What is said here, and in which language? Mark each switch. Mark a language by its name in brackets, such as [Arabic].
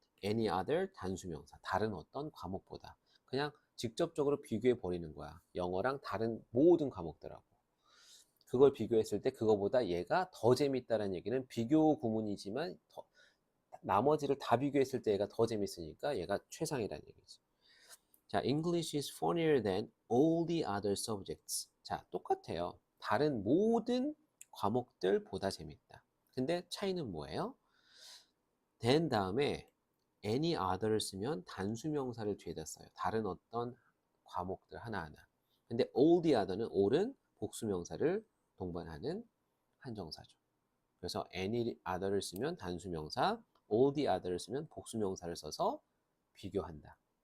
[Korean] any other 단수명사 다른 어떤 과목보다. 그냥 직접적으로 비교해 버리는 거야. 영어랑 다른 모든 과목들하고. 그걸 비교했을 때 그거보다 얘가 더 재밌다는 얘기는 비교 구문이지만 나머지를 다 비교했을 때 얘가 더 재밌으니까 얘가 최상이라는 얘기지. [English] 자, English is funnier than all the other subjects. [Korean] 자, 똑같아요. 다른 모든 과목들보다 재밌다. 근데 차이는 뭐예요? than 다음에 any other를 쓰면 단수명사를 뒤에다 써요. 다른 어떤 과목들 하나하나. 근데 all the other는 all은 복수명사를 동반하는 한정사죠. 그래서 any other를 쓰면 단수명사, all the other를 쓰면 복수명사를 써서 비교한다.